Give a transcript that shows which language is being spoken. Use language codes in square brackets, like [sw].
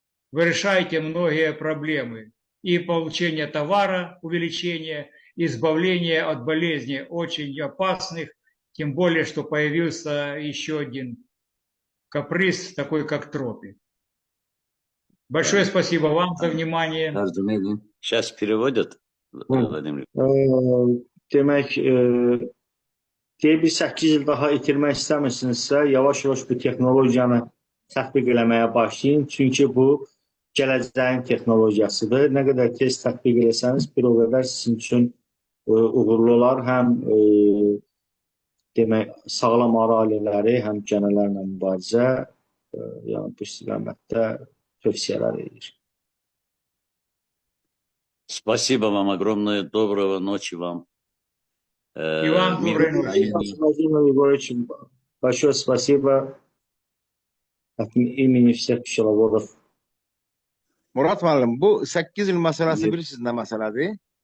[ru] Вы решаете многие проблемы. И получение товара, увеличение, избавление от болезней очень опасных, тем более, что появился еще один каприз, такой как тропи. Большое спасибо вам за внимание. Сейчас переводят, Vladimir. [az] Demək, bir 8 il daha itirmək istəmirsinizsə, yavaş-yavaş bu texnologiyanı tətbiq eləməyə başlayın. Çünki bu gələcəyin texnologiyasıdır. Nə qədər tez tətbiq eləsəniz, bir o qədər sizin üçün uğurlu olar. Həm demək, sağlam arı ailələri, həm gənələrlə mübarizə, yəni bu istiqamətdə tövsiyələr edir. [ru] Спасибо вам огромное. Доброго ночи вам. И вам доброй ночи. Владимир Егорович, большое спасибо от имени всех пчеловодов. [az] Murat müəllim, bu 8 il məsələsi bilirsiniz nə məsələdir?